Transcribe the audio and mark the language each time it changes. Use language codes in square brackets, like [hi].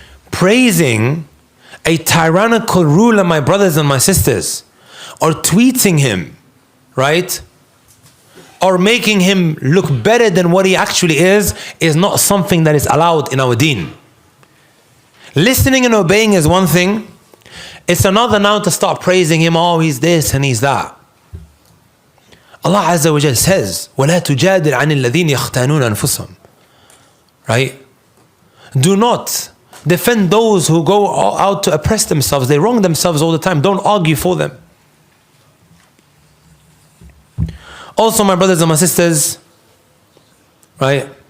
[en] Praising a tyrannical ruler, my brothers and my sisters, or tweeting him, right? Or making him look better than what he actually is not something that is allowed in our deen. Listening and obeying is one thing. It's another now to start praising him. Oh, he's this and he's that. Allah Azza wa Jal says, [ar] وَلَا تُجَادِلْ عَنِ الَّذِينَ يَخْتَانُونَ أَنفُسَهُم. [en] Right? Do not defend those who go out to oppress themselves. They wrong themselves all the time. Don't argue for them. Also, my brothers and my sisters, right?